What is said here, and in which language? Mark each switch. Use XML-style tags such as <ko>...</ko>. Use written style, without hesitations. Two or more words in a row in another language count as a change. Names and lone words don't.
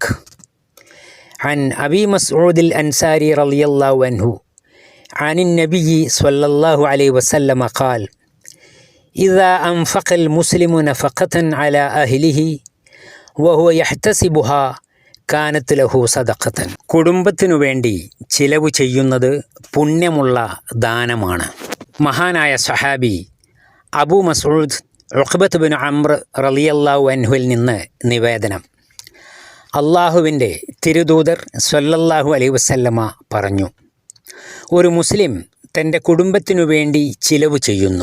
<ar>عن أبي مسعود الأنصاري رضي الله عنه عن النبي صلى الله عليه وسلم قال: إذا أنفق المسلم نفقة على أهله وهو يحتسبها كانت له صدقة.</ar> <ml>കുടുംബത്തിനു വേണ്ടി ചിലവ് ചെയ്യുന്നത് പുണ്യമുള്ള ദാനമാണ്. മഹാനായ സഹാബി അബൂ മസ്ഊദ് ഉഖ്ബത്ത് ബിൻ അംർ</ml> <ar>رضي الله عنه</ar> <ml>നിന്ന് നിവേദനം. അള്ളാഹുവിൻ്റെ തിരുദൂതർ</ml> <ar>صلى الله عليه وسلم</ar> <ml>പറഞ്ഞു, ഒരു മുസ്ലിം തൻ്റെ കുടുംബത്തിനു വേണ്ടി ചിലവ് ചെയ്യുന്നു.</ml>